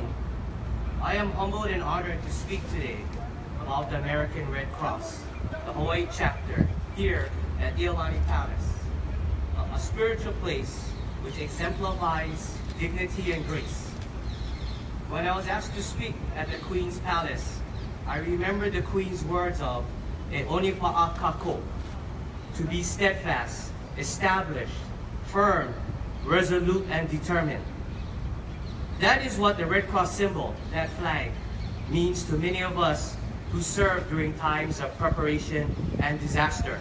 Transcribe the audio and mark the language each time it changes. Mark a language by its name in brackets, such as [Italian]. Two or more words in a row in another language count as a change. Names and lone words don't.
[English] I am humbled and honored to speak today about the American Red Cross, the Hawaii chapter, here at Iolani Palace, a spiritual place which exemplifies dignity and grace. When I was asked to speak at the Queen's Palace, I remember the Queen's words of [Hawaiian] "E onipa'a kako," [English] to be steadfast, established, firm, resolute, and determined. That is what the Red Cross symbol, that flag, means to many of us who serve during times of preparation and disaster.